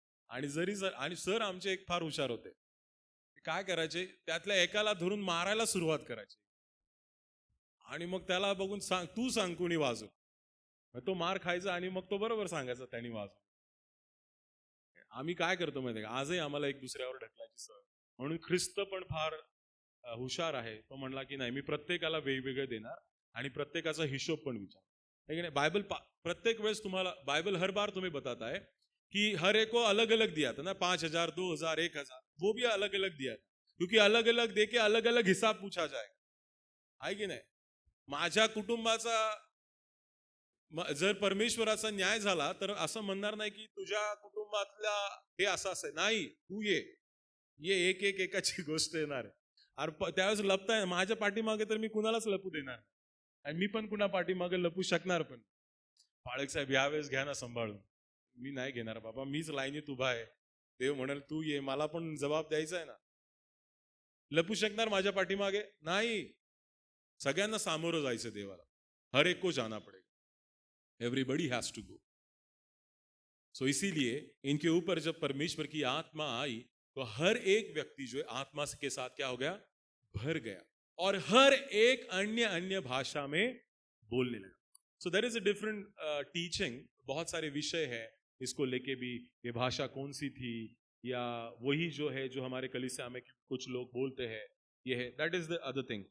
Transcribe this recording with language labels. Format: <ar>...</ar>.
<mr>आणि जरी सर, आणि सर आमचे एक फार हुशार होते. काय करायचे, त्यातल्या एकाला धरून मारायला सुरुवात करायची आणि मग त्याला बघून तू सांग कोणी वाजव. तो मार खायचा आणि मग तो बरोबर सांगायचा त्यांनी वाजव. आम्ही काय करतो माहितीये का, आजही आम्हाला एक दुसऱ्यावर ढकलायची सवय. म्हणून ख्रिस्त पण फार हुशार आहे. तो म्हणला की नाही, मी प्रत्येकाला वेगवेगळे देणार आणि प्रत्येकाचा हिशोब पण विचार.</mr> <hi>है की नाही?</hi> <mr>बाइबल प्रत्येक वेळेस तुम्हाला,</mr> <hi>बाइबल हर बार तुम्हें बताता है कि हर एक को अलग अलग दिया था ना, 5,000, 2,000, 1,000, वो भी अलग अलग दिया था, क्योंकि अलग अलग देके अलग अलग हिसाब पूछा जाएगा.</hi> <mr>आहे की नाही? माझ्या कुटुंबाचा जर परमेश्वराचा न्याय झाला तर असं म्हणणार नाही की तुझ्या कुटुंबातल्या हे असं असेल. नाही, तू ये एक एक एकाची गोष्ट येणार आहे. अरे त्यावेळेस लपताय माझ्या पाठीमागे, तर मी कुणालाच लपू देणार नाही आणि मी पण कुणा पाठीमागे लपू शकणार पण. पाळक साहेब यावेळेस घ्या ना सांभाळून. मी नाही घेणार बाबा, मीच लाईनीत उभा आहे. देव म्हणाल तू ये, मला पण जबाब द्यायचा आहे ना. लपू शकणार माझ्या पाठीमागे? नाही. सगळ्यांना सामोरं जायचं देवाला.</mr> <hi>हर एक को जाना पडेगा.</hi> <en>Everybody has to go.</en> <hi>सो इसीलिए इनके ऊपर जब परमेश्वर की आत्मा आई तो हर एक व्यक्ति जो है आत्मा के साथ क्या हो गया? भर गया, और हर एक अन्य अन्य भाषा में बोलने लगा.</hi> <en>So there is a different teaching.</en> <hi>बहुत सारे विषय है इसको लेके भी, ये भाषा कौन सी थी, या वही जो है जो हमारे कलीसिया में कुछ लोग बोलते हैं, ये है,</hi> <en>That is the other thing.</en>